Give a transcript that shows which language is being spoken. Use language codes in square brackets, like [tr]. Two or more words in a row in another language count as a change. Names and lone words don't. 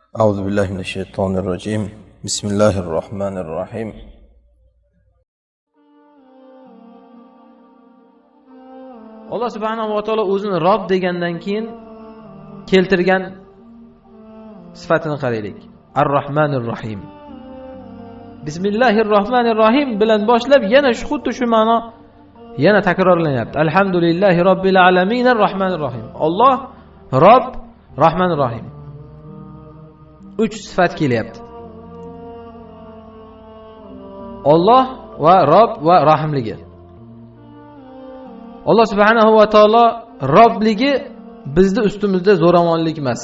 [ar] أعوذ بالله من الشيطان الرجيم بسم الله الرحمن الرحيم [uz] Alloh [ar] سبحانه وتعالى [uz] o'zini Rob degandan keyin keltirgan sifatini qaraylik. [ar] الرحمن الرحيم. بسم الله الرحمن الرحيم [uz] bilan boshlab yana xuddi shu ma'no yana takrorlanyapti. [ar] الحمد لله رب العالمين الرحمن الرحيم. [uz] Alloh Rob, [ar] الرحمن الرحيم. [uz] 3 sifat kelyapti. Alloh va Rob va rahimligi. Alloh [ar] سبحانه وتعالى [uz] Robbligi bizning ustimizda zo'ravonlik emas.